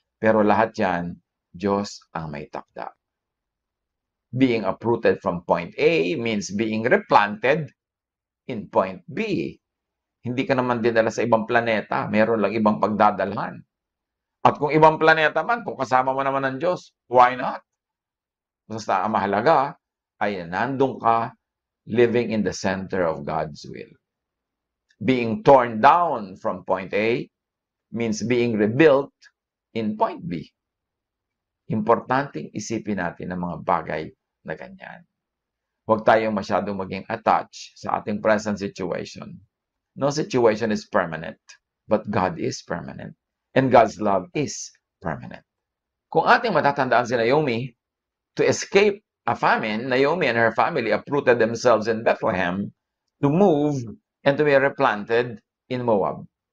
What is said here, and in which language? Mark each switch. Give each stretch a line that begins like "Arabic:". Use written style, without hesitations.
Filipino: Pero lahat yan, Diyos ang may takda.
English: Being uprooted from point A means being replanted in point B.
Filipino: Hindi ka naman dinala sa ibang planeta. Meron lang ibang pagdadalhan. At kung ibang planeta man, kung kasama mo naman ng Diyos,
English: why not?
Filipino: Basta ang mahalaga ay nandun ka
English: living in the center of God's will. Being torn down from point A means being rebuilt in point B.
Filipino: Importanteng isipin natin ang mga bagay na ganyan. Huwag tayong masyadong maging attached sa ating present situation.
English: No situation is permanent, but God is permanent. And God's love is permanent.
Filipino: Kung ating matatandaan si Naomi,
English: to escape a famine, Naomi and her family uprooted themselves in Bethlehem to move and to be replanted in Moab.